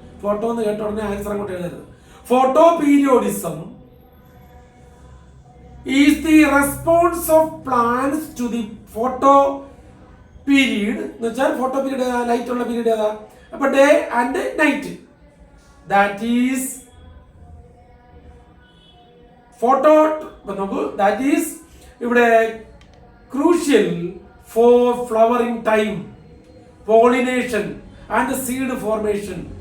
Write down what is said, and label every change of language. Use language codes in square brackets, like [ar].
[ml] Photo എന്ന് കേട്ട ഉടനെ ആൻസർ അങ്ങോട്ട് എഴുതരുത്. [en] Photo periodism is the response of plants to the photo period. [ml] എന്ന് വെച്ചാൽ ഫോട്ടോ പീരീഡ് ലൈറ്റ് ഉള്ള പീരീഡ് ഏതാ? അപ്പൊ [en] Day and night. That is photo, that is ഇവിടെ crucial for flowering time, pollination and seed formation.